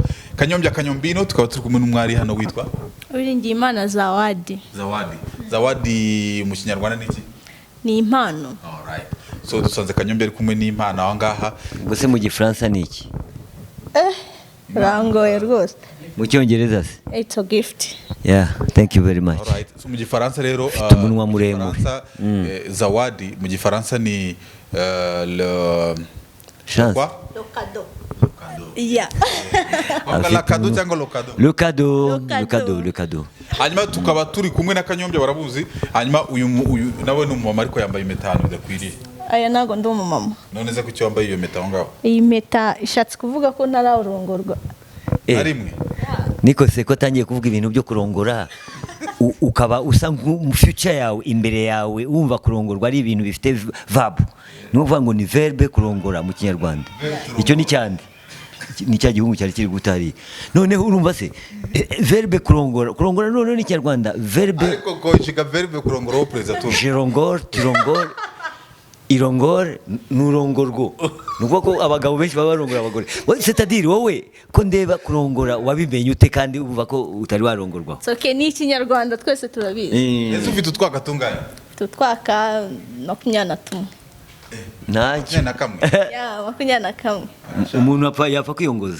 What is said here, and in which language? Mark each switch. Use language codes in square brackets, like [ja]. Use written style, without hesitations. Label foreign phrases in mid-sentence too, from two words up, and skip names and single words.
[rw] Kanyombya Kanyombino tukaba turi kumwe n'umwari hano witwa Uwiringiyimana Zawadi. Zawadi mu Kinyarwanda niki? Ni impano. Alright. So dusanze Kanyombya ari kumwe n'impano aho ngaha. Gose mu Gifaransa niki? Rangoye rwose. Mu Cyongereza se? [en] It's a gift. Yeah, thank you very much. Alright. So [rw] mu Gifaransa rero umunwa muremure. Zawadi mu Gifaransa ni le chance. [fr] Le cadeau. Yeah. Le cadeau. [rw] Hanyuma tukaba turi kumwe na Kanyombya barabuzi. Hanyuma uyu nawe ni umumama ariko yambaye impeta hano bidakwiriye. Aya nago ndi umumama. None se kuki wambaye iyo mpeta aho ngaho? Iyi mpeta ishatse kuvuga ko ntarawurongorwa. Arimwe. Niko se ko tangiye kuvuga ibintu byo kurongora ukaba usa mu future yawe imbere yawe wumva kurongorwa ari ibintu bifite verb. Ni ukuvuga ngo ni verbe kurongora mu Kinyarwanda. Icyo ni cyande. Ni cya gihungu cyari kiri gutari. Noneho urumva se verbe kurongora none ni Kinyarwanda verbe. Ariko koshika verbe kurongora perezida tu. Jirongor, tirongor, irongor, nurongorgo. Nuko ko abagabo benshi baba barongora abagore. [fr] C'est-à-dire [rw] wowe ko ndeba kurongora wabimenye ute kandi uvuga ko utari warongorwa. So ke ni Kinyarwanda twese turabizi. Ese ufite utwaka tungana? Tutwaka 21. Naki na kamwe. Ya 21. Umuntu yapfa kwiyongoza.